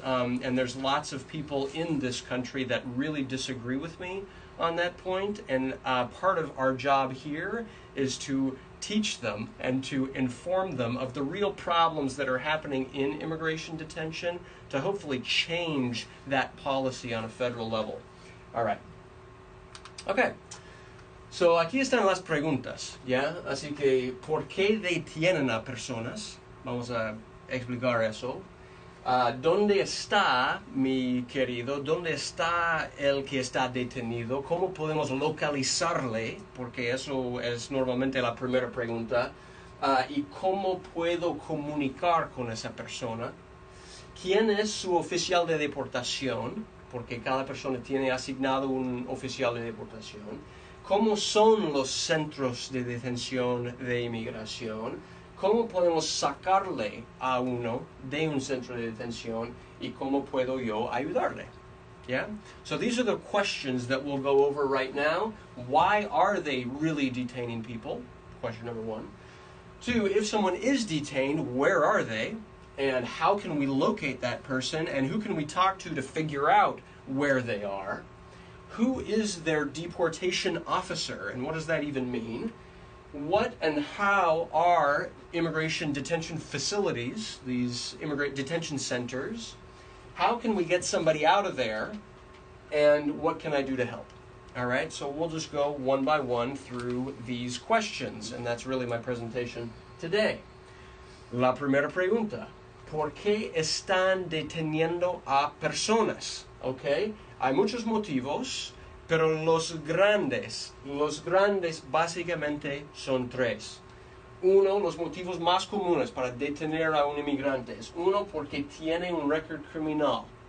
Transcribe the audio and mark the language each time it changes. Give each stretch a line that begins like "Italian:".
English: And there's lots of people in this country that really disagree with me on that point, and part of our job here is to teach them and to inform them of the real problems that are happening in immigration detention to hopefully change that policy on a federal level. All right. Okay.
Spanish: So aquí están las preguntas, ¿ya? Así que, ¿por qué detienen a personas? Vamos a explicar eso. ¿Dónde está, mi querido? ¿Dónde está el que está detenido? ¿Cómo podemos localizarle? Porque eso es normalmente la primera pregunta. ¿Y cómo puedo comunicar con esa persona? ¿Quién es su oficial de deportación? Porque cada persona tiene asignado un oficial de deportación. ¿Cómo son los centros de detención de inmigración? ¿Cómo podemos sacarle a uno de un centro de detención y cómo puedo yo ayudarle?
English: Yeah? So these are the questions that we'll go over right now. Why are they really detaining people? Question number 1. 2, if someone is detained, where are they? And how can we locate that person? And who can we talk to figure out where they are? Who is their deportation officer? And what does that even mean? What and how are immigration detention facilities, these immigrant detention centers? How can we get somebody out of there? And what can I do to help? All right, so we'll just go one by one through these questions, and that's really my presentation today.
Spanish: La primera pregunta, ¿por qué están deteniendo a personas? Okay, hay muchos motivos, pero los grandes básicamente son tres. Uno, los motivos más comunes para detener a un inmigrante es uno, porque tiene un récord criminal.